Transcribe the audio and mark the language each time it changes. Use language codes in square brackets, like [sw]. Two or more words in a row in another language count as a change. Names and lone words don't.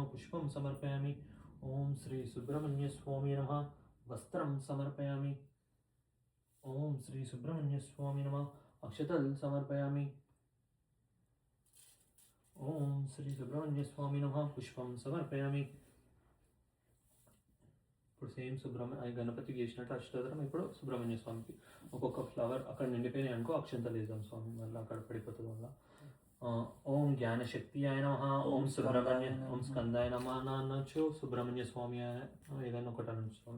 [sa] पुष्पं समर्पयामि. ओम श्री सुब्रह्मण्य स्वामी नमः. वस्त्रं समर्पयामि. ओम श्री सुब्रह्मण्य स्वामी नमः. अक्षतल समर्पयामि. ओम श्री सुब्रह्मण्य स्वामी नमः. पुष्पं समर्पयामि. [te] ఇప్పుడు సేమ్ సుబ్రహ్మణ్య గణపతికి చేసినట్టు అష్టోత్తరం ఇప్పుడు సుబ్రహ్మణ్య స్వామికి ఒక్కొక్క ఫ్లవర్ అక్కడ నిండిపోయినాయి అనుకో అక్షంతలు వేద్దాం స్వామి, మళ్ళీ అక్కడ పడిపోతుంది వల్ల. [sa] ఓం జ్ఞానశక్తియాయ నమః. ఓం సుబ్రహ్మణ్య ఓం స్కందాయ నమః [te] అనొచ్చు, సుబ్రహ్మణ్య స్వామి ఏదైనా ఒకటి అనొచ్చు స్వామి.